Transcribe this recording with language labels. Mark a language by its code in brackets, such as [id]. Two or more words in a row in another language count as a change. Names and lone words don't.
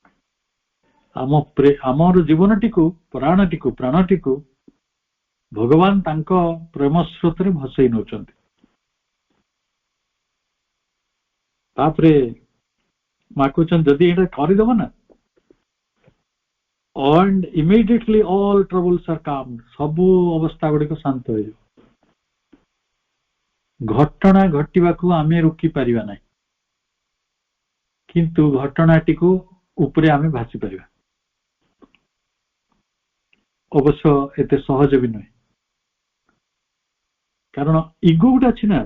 [or] ଆମର ଜୀବନଟିକୁ, ପ୍ରାଣଟିକୁ, ପ୍ରାଣଟିକୁ ଭଗବାନ ତାଙ୍କ ପ୍ରେମ ସ୍ରୋତରେ ଭସେଇ ନଉଛନ୍ତି। ତାପରେ ମା କହୁଛନ୍ତି ଯଦି ଏଇଟା କରିଦବ ନା, [en] and immediately all troubles are calmed, [or] ସବୁ ଅବସ୍ଥା ଗୁଡିକ ଶାନ୍ତ ହେଇଯିବ। ଘଟଣା ଘଟିବାକୁ ଆମେ ରୋକି ପାରିବା ନାହିଁ, କିନ୍ତୁ ଘଟଣାଟିକୁ ଉପରେ ଆମେ ଭାସି ପାରିବା। ଅବଶ୍ୟ ଏତେ ସହଜ ବି ନୁହେଁ, କାରଣ ଇଗୋ ଗୋଟେ ଅଛି ନା।